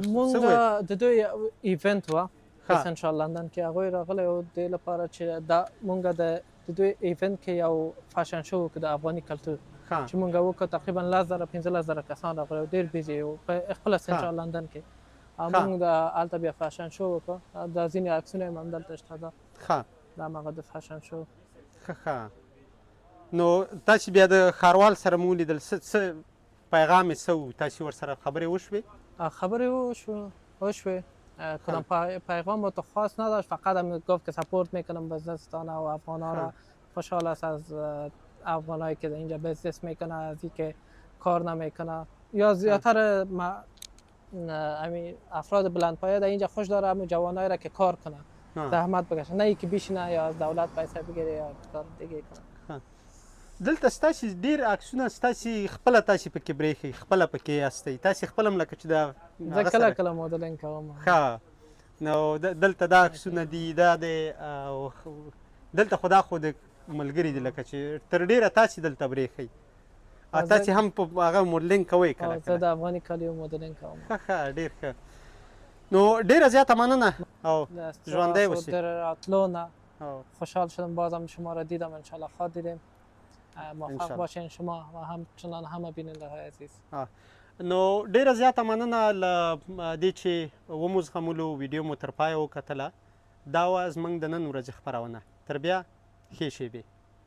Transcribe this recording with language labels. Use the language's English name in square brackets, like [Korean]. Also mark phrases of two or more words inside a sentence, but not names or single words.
[Pashto] مونږ د دوی ایونت وه سنټرال لندن کې هغوی راغلی و دې لپاره چې دا مونږ د دوی ایونت کې یو [English] fashion show [Pashto] وکړو د افغاني کلتور چې مونږ وکړو تقریبا 10,000 15,000 کسان راغلي ډېر بیزي وو په خپله سنټرال لندن کې مونږ د هلته بیا [English] fashion show [Pashto] وکړو دا ځینې عکسونه یې هم دلته شته ده دا هماغه د [English] fashion show. [Pashto] نو تاسې بیا د ښاروال سره مو ولیدل څه پیغام یې څه و تاسې ورسره خبرې وشوې؟ خبرې وشوې [Persian] کدام پیغام رو تو خاص نداشت فقط هم گفت که سپورت میکنم بزنستان و افغانا را خوشحال است از افغانایی که اینجا بزنس میکنه از اینکه کار نمیکنه یا زیادتر افراد بلندپایه در اینجا خوش داره همون جوانایی را که کار کنه زحمت بکشه نه اینکه بشینه یا از دولت پیسه بگیره یا کار دیگه کنه. [Pashto] دلته ستاسې ډېر عکسونه ستاسې خپله تاسې پکې برېښئ خپله پکې یاستئ تاسې خپله هم لکه چې دا زه کله کله مدلینګ کوم. ښه نو دلته دا عکسونه دي دا دی دلته خو دا خو د ملګري دي لکه چې تر ډېره تاسې دلته برېښئ تاسې هم په هغه مدلینګ کوئ کله زه د افغاني کالیو مدلینګ کوم. ښه ډېر ښه نو ډېره زیاته مننه او ژوندی اوسئ. [Persian] در [Pashto] راتلو نه [Persian] خوشحال شدم بازم شما را دیدم انشالله خواهد دیدیم موفق باشین شما و همچنان همه بیننده های عزیز. [Pashto] نو ډیره زیاته مننه له دې چې ومو زغملو ویډیو مو تر پایه وکتله دا وه زموږ د نن ورځې خپرونه تر بیا ښې شېبې.